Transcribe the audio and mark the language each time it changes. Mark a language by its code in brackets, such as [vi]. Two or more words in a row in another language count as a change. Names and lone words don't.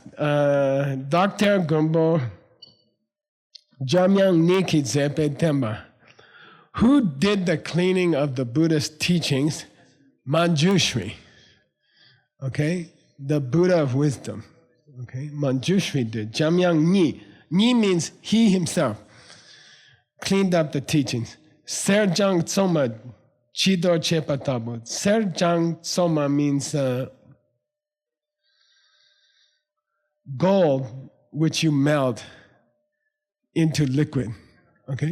[en] Dr. [bo] Gumbo Jamyang Niki Zepe Temba. [en] Who did the cleaning of the Buddhist teachings? Manjushri. Okay? The Buddha of wisdom. Okay? Manjushri did. [bo] Jamyang Ni. [en] Ni means he himself cleaned up the teachings. [bo] Serjang Tsoma Chidor Chepa Tabu. [en] Serjang Tsoma means gold which you melt into liquid. Okay?